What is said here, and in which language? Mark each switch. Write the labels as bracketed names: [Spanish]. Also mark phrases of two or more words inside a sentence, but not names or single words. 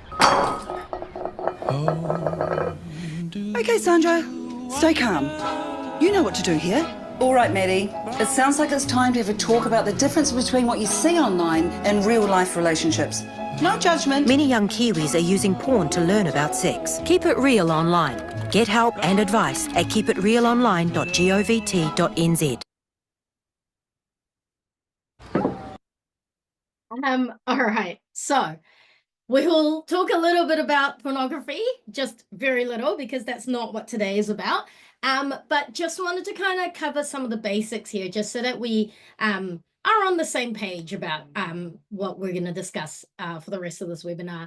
[English] Okay, Sandra, stay calm. You know what to do here. All right, Maddie. It sounds like it's time to have a talk about the difference between what you see online and real-life relationships. No judgment. Many young Kiwis are using porn to learn about sex. Keep it real online. Get help and advice at keepitrealonline.govt.nz. All right, so we will talk a little bit about pornography, just very little, because that's not what today is about. But just wanted to kind of cover some of the basics here, just so that we are on the same page about what we're going to discuss for the rest of this webinar.